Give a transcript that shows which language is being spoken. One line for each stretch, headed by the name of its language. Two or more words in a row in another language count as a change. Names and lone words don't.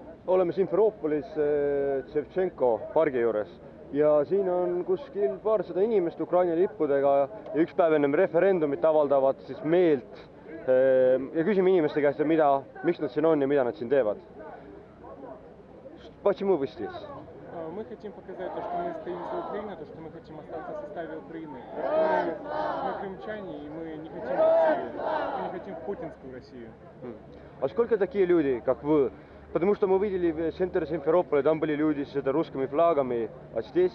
Estonian: oleme Simferoopolis Ševtšenko pargi juures ja siin on kuskil paarsada inimest Ukraina lippudega ja üks päev ennem referendumit avaldavad siis meelt ja küsime inimeste käest, miks nad siin on ja mida nad siin teevad.
Russian: Почему вы здесь? Мы хотим показать то, что мы стоим за Украину, то, что мы хотим остаться в составе Украины. Мы крымчане, и мы не хотим Россию. Мы не хотим путинскую Россию. А сколько такие люди, как вы? Потому что мы видели в центре Симферополя, там были люди с русскими флагами, а здесь...